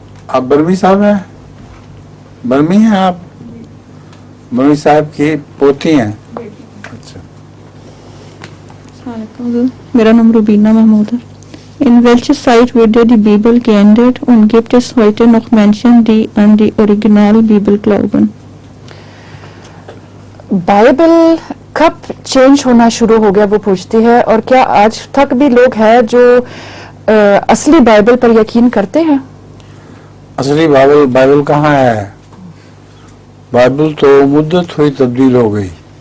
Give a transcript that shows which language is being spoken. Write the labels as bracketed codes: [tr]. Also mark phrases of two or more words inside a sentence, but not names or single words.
[ur] آپ برمی صاحب ہیں؟ برمی ہیں آپ؟ برمی صاحب کی پوتی ہیں؟ اچھا. میرا نام روبینہ محمود ہے. [de] In welcher Zeit wurde die Bibel geändert und gibt es heute noch Menschen, die an die Originalbibel glauben? [ur] بائبل کب چینج ہونا شروع ہو گیا وہ پوچھتی ہے، اور کیا آج تک بھی لوگ ہیں جو اصلی بائبل پر یقین کرتے ہیں؟ اصلی بائبل کہاں ہے؟ بائبل تو مدت ہوئی تبدیل ہو گئی.